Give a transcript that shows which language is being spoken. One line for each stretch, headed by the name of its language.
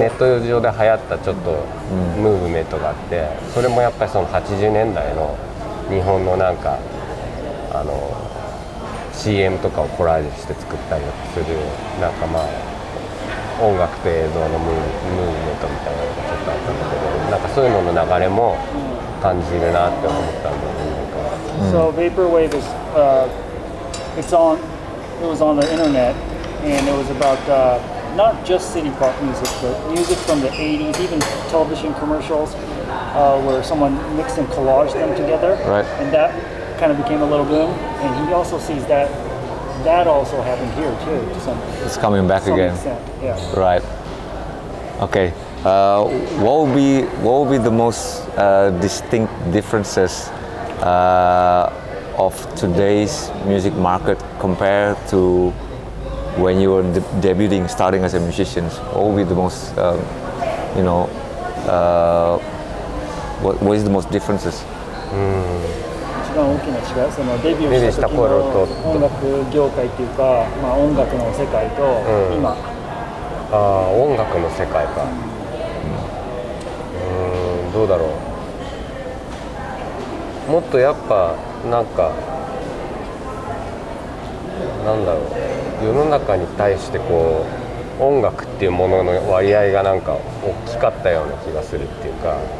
Japanese: ネット上で流行ったちょっとムーブメントがあって、それもやっぱりその80年代の日本のなんかCM とかをコラージュして作ったりする、なんかまあ音楽と映像のムーブメントみたいなのがちょっとあったんだけど、なんかそういうのの流れも感じるなって思ったんだよね。
English: So vaporwave is it was on the internet, and it was about not just city pop music, but music from the 80s, even television commercials where someone mixed and collaged them together. Right. And that kind of became a little boom. And he also sees that also happened here too, to It's coming back some again. extent. Yeah. Right. Okay. What will be the most distinct differences of today's music market compared to when you were debuting, starting as a musician? What will be the most, what is the most differences?
Japanese: 一番大きな違い、そのデビューした時の音楽業界っていうか、まあ音楽の世界と今。音楽の世界か。どうだろう。もっとやっぱなんかなんだろう、世の中に対してこう音楽っていうものの割合がなんか大きかったような気がするっていうか、